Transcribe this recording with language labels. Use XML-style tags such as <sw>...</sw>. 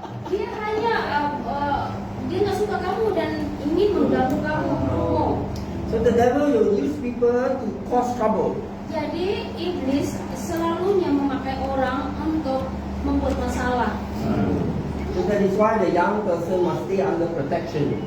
<id>Dia hanya dia nggak suka kamu dan ingin mengganggu kamu.</id> <en>So the devil will use people to cause trouble.</en> <id>Jadi iblis selalunya memakai orang untuk membuat masalah.</id> <en>So that is why the young person must stay under protection.</en>